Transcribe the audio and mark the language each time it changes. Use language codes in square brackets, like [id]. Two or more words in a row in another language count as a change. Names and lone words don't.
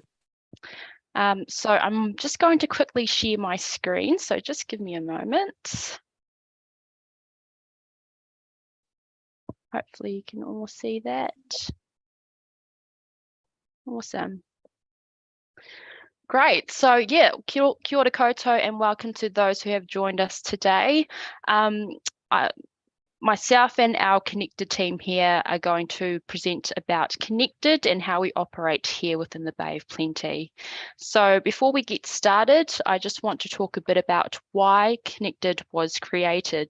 [en] So I'm just going to quickly share my screen, so just give me a moment. Hopefully you can all see that. Awesome. Great. So yeah, [mi] kia ora koutou [en] and welcome to those who have joined us today. Myself and our Connected team here are going to present about Connected and how we operate here within the Bay of Plenty. So before we get started, I just want to talk a bit about why Connected was created.